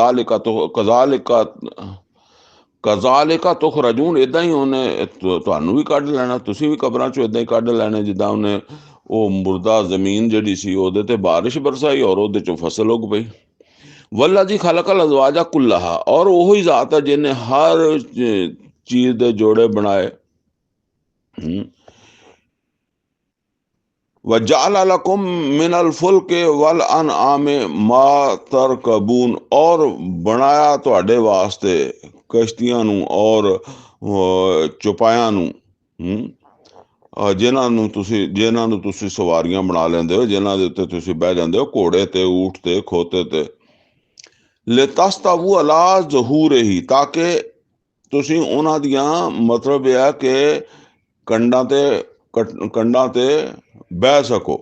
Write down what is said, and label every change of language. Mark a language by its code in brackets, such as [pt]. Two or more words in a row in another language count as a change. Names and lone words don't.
[ar] كذلك تخرجون, [pa] ਇੱਦਾਂ ਹੀ ਉਹਨੇ ਤੁਹਾਨੂੰ ਵੀ ਕੱਢ ਲੈਣਾ, ਤੁਸੀਂ ਵੀ ਕਬਰਾਂ ਚੋਂ ਇੱਦਾਂ ਹੀ ਕੱਢ ਲੈਣੇ ਜਿੱਦਾਂ ਉਹਨੇ ਉਹ ਮੁਰਦਾ ਜ਼ਮੀਨ ਜਿਹੜੀ ਸੀ ਉਹਦੇ ਤੇ ਬਾਰਿਸ਼ ਬਰਸਾਈ ਔਰ ਉਹਦੇ ਚੋਂ ਫਸਲ ਉੱਗ ਪਈ। [ar] والذي خلق الأزواج كلها, [pa] ਔਰ ਉਹੀ ਜ਼ਾਤ ਹੈ ਜਿਹਨੇ ਹਰ ਚੀਜ਼ ਦੇ ਜੋੜੇ ਬਣਾਏ। [ar] وجعل لكم من الفلك والأنعام ما تركبون, [pa] ਔਰ ਬਣਾਇਆ ਤੁਹਾਡੇ ਵਾਸਤੇ ਕਸ਼ਤੀਆਂ ਨੂੰ ਔਰ ਚੁਪਾਇਆਂ ਨੂੰ, ਜਿਨ੍ਹਾਂ ਨੂੰ ਤੁਸੀਂ ਸਵਾਰੀਆਂ ਬਣਾ ਲੈਂਦੇ ਹੋ, ਜਿਨ੍ਹਾਂ ਦੇ ਉੱਤੇ ਤੁਸੀਂ ਬਹਿ ਜਾਂਦੇ ਹੋ, ਘੋੜੇ ਤੇ, ਊਠ ਤੇ, ਖੋਤੇ ਤੇ। [ar] لتستووا على ظهوره, [pa] ਤਾਂ ਕਿ ਤੁਸੀਂ ਉਹਨਾਂ ਦੀਆਂ, ਮਤਲਬ ਇਹ ਹੈ ਕਿ ਕੰਡਾਂ ਤੇ ਬਹਿ ਸਕੋ।